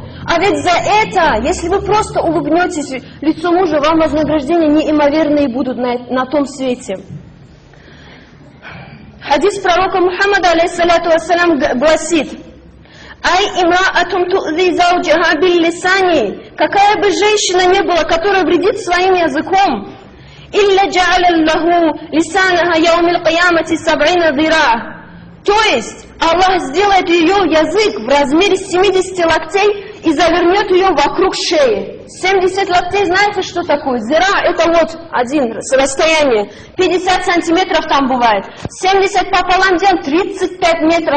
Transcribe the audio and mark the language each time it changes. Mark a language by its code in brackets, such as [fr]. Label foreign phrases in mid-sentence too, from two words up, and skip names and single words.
[ru] А ведь за это, если вы просто улыбнетесь лицу мужа, вам вознаграждения неимоверные будут на том свете. Хадис пророка Мухаммада, [ar] عليه الصلاة والسلام, гласит: «أي امرأة تؤذي زوجها باللسان». [ru] Какая бы женщина ни была, которая вредит своим языком, [ar] «إلا جعل له لسانها يوم القيامة سبعين ذراعا». [ru] То есть Аллах сделает ее язык в размере 70 локтей и завернет ее вокруг шеи. 70 локтей, знаете, что такое? Зира, это вот один расстояние. 50 сантиметров там бывает. 70 пополам делать, 35 метров.